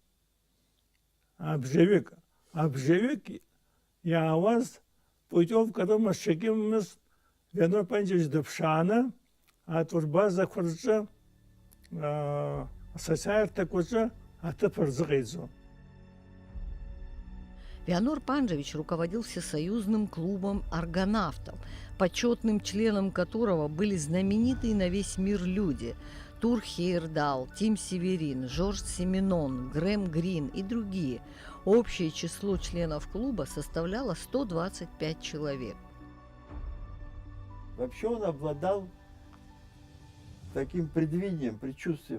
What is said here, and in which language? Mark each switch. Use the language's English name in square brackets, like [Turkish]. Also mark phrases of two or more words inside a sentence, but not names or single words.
[Abkhazian] Абжаҩык иаауаз путиовка рымазшьак имамызт. Вианор Панџьевич дыԥшааны атурбазақәа рҿы, асоцииарҭақәа рҿы аҭыԥ рзыҟаиҵон. [Russian] Вианор Панджевич руководил всесоюзным клубом аргонавтов, почетным членом которого были знаменитые на весь мир люди – Тур Хейердал, Тим Северин, Жорж Семенон, Грэм Грин и другие. Общее число членов клуба составляло 125 человек. Вообще он обладал таким предвидением, предчувствием.